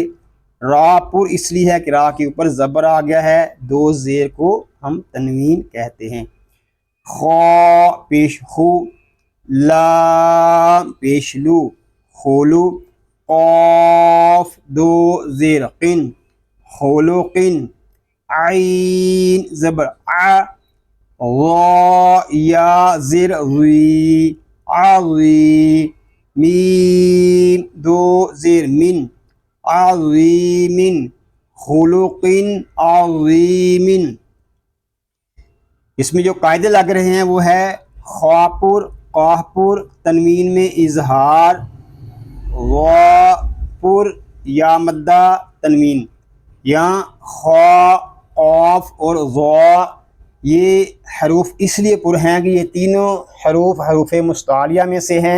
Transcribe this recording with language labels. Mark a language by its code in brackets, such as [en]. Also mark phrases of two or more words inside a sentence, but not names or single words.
[ur] را پر اس لیے ہے کہ را کے اوپر زبر آ گیا ہے، دو زیر کو ہم تنوین کہتے ہیں. خا پیش خو، لام پیش لو خولو، قاف دو زیر قن خولقن، عین زبر ع، وا یا زیر وی عظی، میم دو زیر من عظیمن، [ar] خلقن عظیمن. [ur] اس میں جو قاعدے لگ رہے ہیں وہ ہے خا پر، قاف پر تنوین میں اظہار، وا پر یا مدہ تنوین. یہاں خا، قاف اور ضا یہ حروف اس لیے پر ہیں کہ یہ تینوں حروف حروف مستعلیہ میں سے ہیں.